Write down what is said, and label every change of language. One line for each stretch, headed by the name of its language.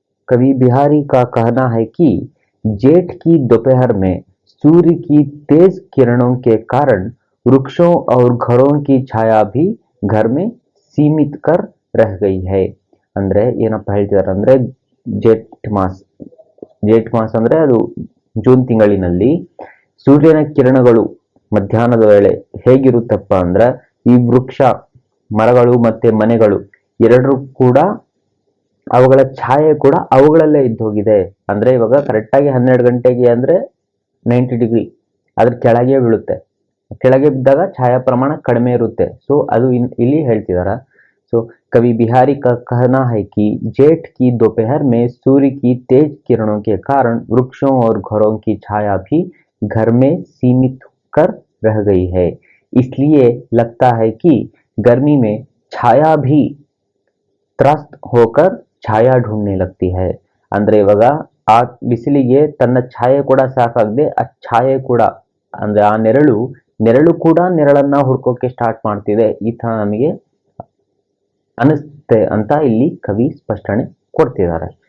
Hindi: कवि बिहारी का कहना है कि जेठ की दोपहर में सूर्य की तेज किरणों के कारण वृक्षों और घरों की छाया भी घर में सीमित कर रह गई है.
Kannada: ಅಂದ್ರೆ ಏನಪ್ಪ ಹೇಳ್ತಿದ್ದಾರೆ ಅಂದ್ರೆ ಜೇಠ್ ಮಾಸ್ ಅಂದ್ರೆ ಅದು ಜೂನ್ ತಿಂಗಳಿನಲ್ಲಿ ಸೂರ್ಯನ ಕಿರಣಗಳು ಮಧ್ಯಾಹ್ನದ ವೇಳೆ ಹೇಗಿರುತ್ತಪ್ಪ ಅಂದ್ರೆ ಈ ವೃಕ್ಷ ಮರಗಳು ಮತ್ತೆ ಮನೆಗಳು ಎರಡರೂ ಕೂಡ ಅವುಗಳ ಛಾಯೆ ಕೂಡ ಅವುಗಳಲ್ಲೇ ಇದ್ದೋಗಿದೆ. ಅಂದ್ರೆ ಇವಾಗ ಕರೆಕ್ಟಾಗಿ 12 ಗಂಟೆಗೆ ಅಂದ್ರೆ 90 ಡಿಗ್ರಿ ಅದ್ರ ಕೆಳಗೆ ಬೀಳುತ್ತೆ. ಕೆಳಗೆ ಬಿದ್ದಾಗ ಛಾಯಾ ಪ್ರಮಾಣ ಕಡಿಮೆ ಇರುತ್ತೆ. ಸೊ ಅದು ಇಲ್ಲಿ ಹೇಳ್ತಿದಾರ.
Hindi: ಸೊ कवि बिहारी का कहना है कि जेठ की दोपहर में सूर्य की तेज किरणों के कारण वृक्षों और घरों की छाया भी घर में सीमित कर रह गई है. इसलिए लगता है कि गर्मी में छाया भी त्रस्त होकर छाया ढूंढने लगती है.
Kannada: ಅಂದ್ರೆ ಇವಾಗ ಆ ಬಿಸಿಲಿಗೆ ತನ್ನ ಛಾಯೆ ಕೂಡ ಸಾಕಾಗದೆ ಆ ಛಾಯೆ ಕೂಡ ಅಂದ್ರೆ ಆ ನೆರಳು ಕೂಡ ನೆರಳನ್ನ ಹುಡ್ಕೋಕೆ ಸ್ಟಾರ್ಟ್ ಮಾಡ್ತಿದೆ. ಈ ತರ ನಮಗೆ ಅನಿಸುತ್ತೆ ಅಂತ ಇಲ್ಲಿ ಕವಿ ಸ್ಪಷ್ಟನೆ ಕೊಡ್ತಿದ್ದಾರೆ.